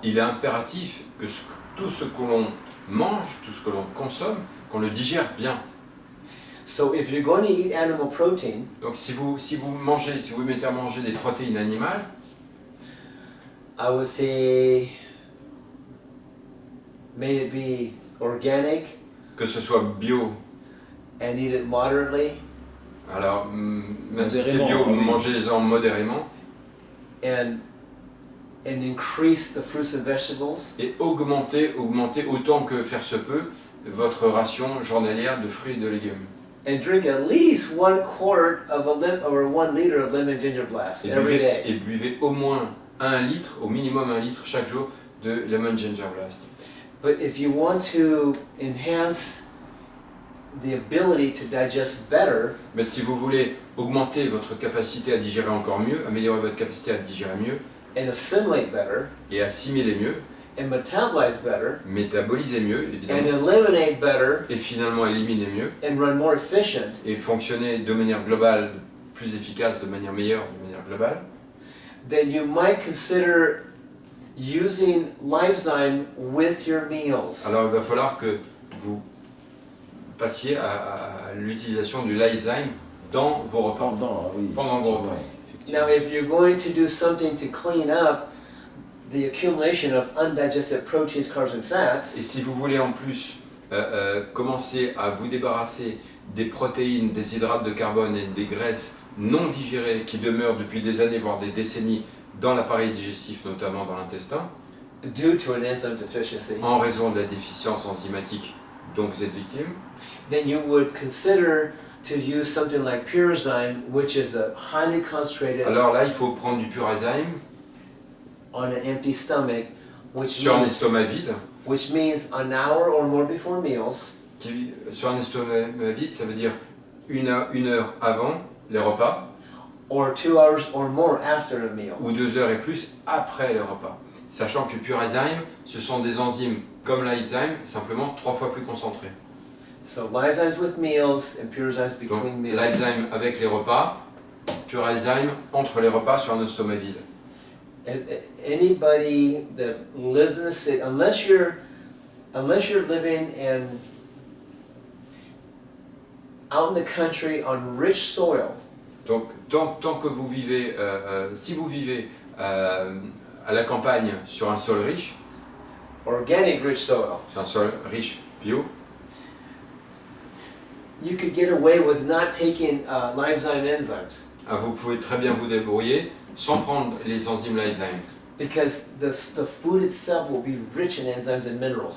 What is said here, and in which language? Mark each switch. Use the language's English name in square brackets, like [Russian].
[French] Il est impératif que tout ce que l'on mange, tout ce que l'on consomme, qu'on le digère bien. [English] So if you're going to eat animal protein, [French] Donc si vous mettez à manger des protéines animales, [English] I would say may it be organic [French] que ce soit bio, [English] and eat it moderately, [French] alors même si c'est bio, Modérément, oui. mangez-en modérément, [English] and increase the fruits and vegetables, [French] et augmenter autant que faire se peut votre ration journalière de fruits et de légumes. [English] and drink at least 1/4 of or 1 liter of lemon ginger blast every day. [French] Et buvez au moins 1 litre, au minimum 1 litre chaque jour de Lemon Ginger Blast. [English] But if you want to enhance the ability to digest better, [French] Mais si vous voulez augmenter votre capacité à digérer encore mieux, améliorer votre capacité à digérer mieux [English] and assimilate better, [French] et assimiler mieux, [English] and metabolize better, [French] métaboliser mieux [English] and [French] évidemment, [English] eliminate better, [French] et finalement éliminer mieux, [English] and run more efficient, [French] et fonctionner de manière globale, plus efficace, de manière meilleure, de manière globale, [English] then you might consider using Lyfzyme with your meals. [French] alors il va falloir que vous passiez à l'utilisation du Lyfzyme dans vos repas. Pendant vos repas. [English] Now, if you're going to do something to clean up the accumulation of undigested proteins, carbs, and fats, [French] Et si vous voulez en plus commencer à vous débarrasser des protéines, des hydrates de carbone et des graisses non digérées qui demeurent depuis des années, voire des décennies, dans l'appareil digestif, notamment dans l'intestin, [English] due to an enzyme deficiency, [French] en raison de la déficience enzymatique dont vous êtes victime, [English] then you would consider to use something like Purazyme, which is a highly concentrated [French] alors là, il faut prendre du Purazyme [English] on an empty stomach, [French] sur un estomac vide. [English] which means an hour or more before meals, [French] Sur un estomac vide, ça veut dire une heure avant les repas, [English] or 2 hours or more after a meal. [French] ou 2 heures et plus après les repas. Sachant que Purazyme, ce sont des enzymes comme Lyfzyme, simplement 3 fois plus concentrées. [English] So Lyfzyme with meals and Purazyme [French] Donc [English] between meals. [French] Lyfzyme avec les repas, Purazyme entre les repas sur un estomac vide. [English] Anybody that lives in the city, unless you're living out in the country on rich soil, [French] Donc tant que vous vivez, si vous vivez à la campagne sur un sol riche, [English] organic rich soil, [French] sur un sol riche bio, [English] you could get away with not taking Lyfzyme enzymes [French] vous pouvez très bien vous débrouiller sans prendre les enzymes Lyfzyme. [English] because the food itself will be rich in enzymes and minerals.